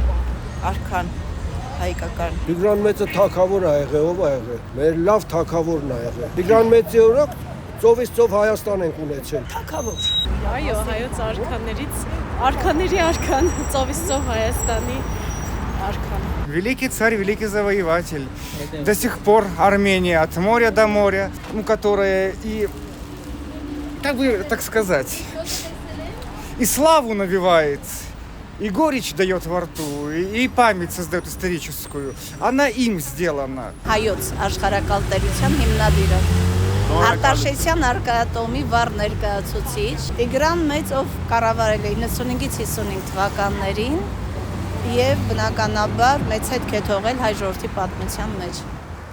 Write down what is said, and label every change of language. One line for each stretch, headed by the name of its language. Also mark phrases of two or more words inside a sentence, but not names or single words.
Armenian: Արքան հայկական։ Տիգրան Մեծը թագավոր ա եղել, ով ա եղել։ Մեր լավ թագավորն ա եղել։ Տիգրան Մեծի օրոք ծովից ծով Հայաստան ենք ունեցել։ Թագավոր։ Այո, հայոց արքաների արքան, ծովից ծով Հայաստանի արքան։
Russian: Великий царь, великий завоеватель. До сих пор Армения от моря до моря, которая и, как бы так сказать, и славу навевает, и горечь дает во рту, и память создает историческую. Она им сделана.
Armenian: Հայոց աշխարհակալտերության հիմնադիրը։ Արտաշեսյան արկայատոմի վառ ներկայացուցիչ Տիգրան Մեծ, ով կառավարել է 95-ից 55 թվականներին եւ բնականաբար մեծ հետք է թողել հայ ժողովրդի պատմության մեջ։